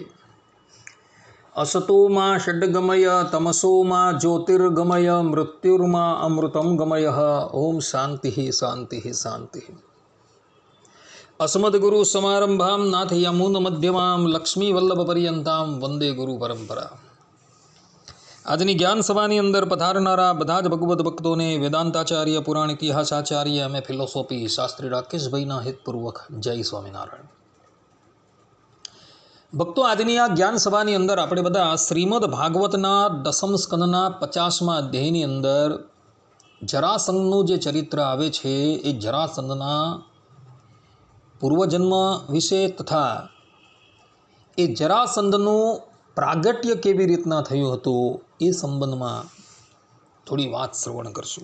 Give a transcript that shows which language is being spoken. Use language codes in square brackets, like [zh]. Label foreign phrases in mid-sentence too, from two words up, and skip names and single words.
[sa] असतो मा षड्गमय तमसो मा ज्योतिर्गमय मृत्युर्मा अमृतं गमय। ओम शांति शांति शांति। अस्मद्गुरु समारंभां नाथ यमुन मध्यमां लक्ष्मी वल्लभ पर्यंतां वंदे गुरु परंपरा। [gu] આજની જ્ઞાન સભાની અંદર પધારનારા બધા જ ભગવદ્ ભક્તોને વેદાંતાચાર્ય, પુરાણ ઇતિહાસાચાર્ય, એમએ ફિલોસોફી શાસ્ત્રી રાકેશભાઈના હિતપૂર્વક જય સ્વામિનારાયણ. ભક્તો, આજની આ જ્ઞાન સભાની અંદર આપણે બધા શ્રીમદ ભાગવતના દસમ સ્કંદના 50મા અધ્યાયની અંદર જરાસંઘનું જે ચરિત્ર આવે છે એ જરાસંઘના પૂર્વજન્મ વિશે તથા એ જરાસંઘનું પ્રાગટ્ય કેવી રીતના થયું હતું એ સંબંધમાં થોડી વાત શ્રવણ કરશું.